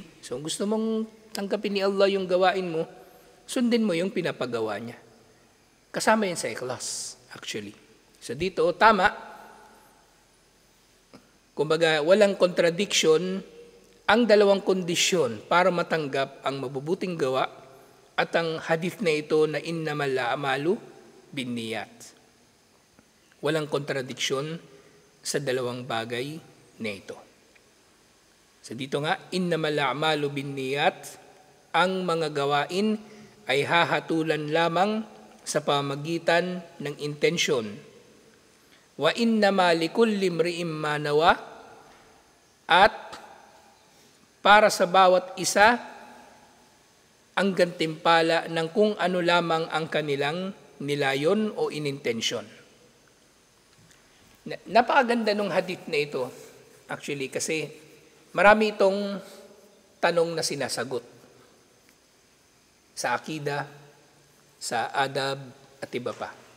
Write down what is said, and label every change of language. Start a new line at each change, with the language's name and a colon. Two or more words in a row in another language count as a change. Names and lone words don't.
Filipino: So, gusto mong tanggapin ni Allah yung gawain mo, sundin mo yung pinapagawa niya. Kasama yun sa ikhlas, actually. So, dito, tama. Kumbaga, walang contradiction ang dalawang kondisyon para matanggap ang mabubuting gawa at ang hadith na ito na
Arabic: إنما الأعمال بالنيات.
Filipino: Walang contradiction sa dalawang bagay na ito. So dito nga,
Arabic: إنما الأعمال بالنيات,
Filipino: ang mga gawain ay hahatulan lamang sa pamagitan ng intensyon.
Arabic: وإنما لكل امرئ ما نوى,
Filipino: at para sa bawat isa ang gantimpala ng kung ano lamang ang kanilang nilayon o inintensyon. Napakaganda ng hadith na ito, actually, kasi marami itong tanong na sinasagot sa akida, sa adab, at iba pa.